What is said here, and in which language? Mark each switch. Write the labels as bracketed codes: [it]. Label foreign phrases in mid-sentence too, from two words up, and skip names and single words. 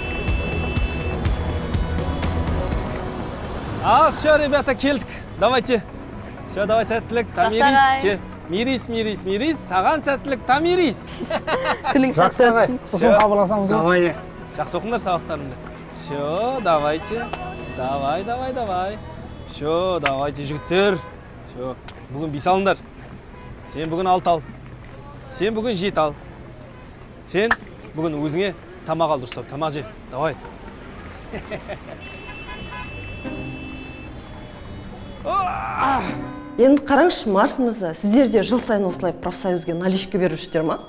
[ru] Все, ребята, келдік. Давайте. Все, давай [kk] сәттілік, тамирис. Мирис. Саған сәттілік, тамирис. Күнің сәтті өтсін. Сосын қабыласамыз. Давай. Жақсы оқыңдар сабақтарыңды. [ru] Все, давайте. Давай. Все, давайте, [kk] жігіттер. Все, бүгін 5 алыңдар. Сен бүгін 6 ал. Сен бүгін 7 ал. Сен бүгін өзіңе тамақ ал дұрыстап. Тамақ же. Давай. Енді қараңызшы, Марс мырза, сіздер де жыл сайын осылай профсоюзге наличка берушілер ма?